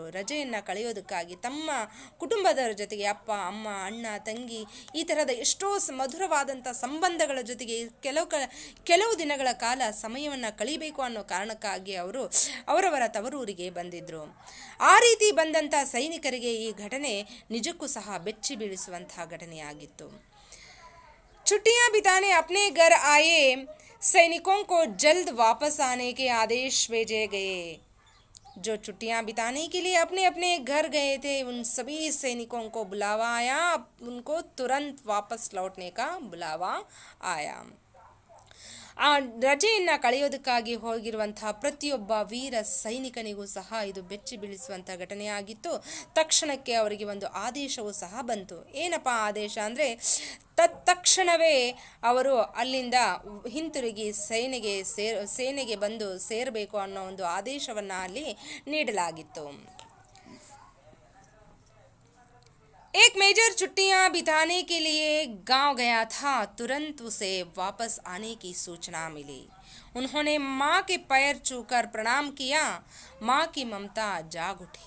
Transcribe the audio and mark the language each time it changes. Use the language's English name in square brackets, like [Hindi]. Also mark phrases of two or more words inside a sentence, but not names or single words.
[Kannada] ರಜೆಯನ್ನು ಕಳೆಯೋದಕ್ಕಾಗಿ ತಮ್ಮ ಕುಟುಂಬದವರ ಜೊತೆಗೆ ಅಪ್ಪ ಅಮ್ಮ ಅಣ್ಣ ತಂಗಿ ಈ ಥರದ ಎಷ್ಟೋ ಮಧುರವಾದಂಥ ಸಂಬಂಧಗಳ ಜೊತೆಗೆ ಕೆಲವು ದಿನಗಳ ಕಾಲ ಸಮಯವನ್ನು ಕಳಿಬೇಕು ಅನ್ನೋ ಕಾರಣಕ್ಕಾಗಿ ಅವರು ಅವರವರ ತವರೂರಿಗೆ ಬಂದಿದ್ದರು. ಆ ರೀತಿ ಬಂದಂಥ ಸೈನಿಕರಿಗೆ ಈ ಘಟನೆ ನಿಜಕ್ಕೂ ಸಹ ಬೆಚ್ಚಿ ಬೀಳಿಸುವಂತಹ ಘಟನೆಯಾಗಿತ್ತು. [Hindi] छुट्टियां बिताने अपने घर आए सैनिकों को जल्द वापस आने के आदेश भेजे गए. जो छुट्टियां बिताने के लिए अपने अपने घर गए थे उन सभी सैनिकों को बुलावा आया. उनको तुरंत वापस लौटने का बुलावा आया. [Kannada] ಆ ರಜೆಯನ್ನು ಕಳೆಯೋದಕ್ಕಾಗಿ ಹೋಗಿರುವಂತಹ ಪ್ರತಿಯೊಬ್ಬ ವೀರ ಸೈನಿಕನಿಗೂ ಸಹ ಇದು ಬೆಚ್ಚಿ ಬೀಳಿಸುವಂಥ ಘಟನೆಯಾಗಿತ್ತು. ತಕ್ಷಣಕ್ಕೆ ಅವರಿಗೆ ಒಂದು ಆದೇಶವೂ ಸಹ ಬಂತು. ಏನಪ್ಪ ಆದೇಶ ಅಂದರೆ ತಕ್ಷಣವೇ ಅವರು ಅಲ್ಲಿಂದ ಹಿಂತಿರುಗಿ ಸೇನೆಗೆ ಬಂದು ಸೇರಬೇಕು ಅನ್ನೋ ಒಂದು ಆದೇಶವನ್ನು ಅಲ್ಲಿ ನೀಡಲಾಗಿತ್ತು. [Hindi] एक मेजर छुट्टियां बिताने के लिए गांव गया था. तुरंत उसे वापस आने की सूचना मिली. उन्होंने माँ के पैर छूकर प्रणाम किया. माँ की ममता जाग उठी.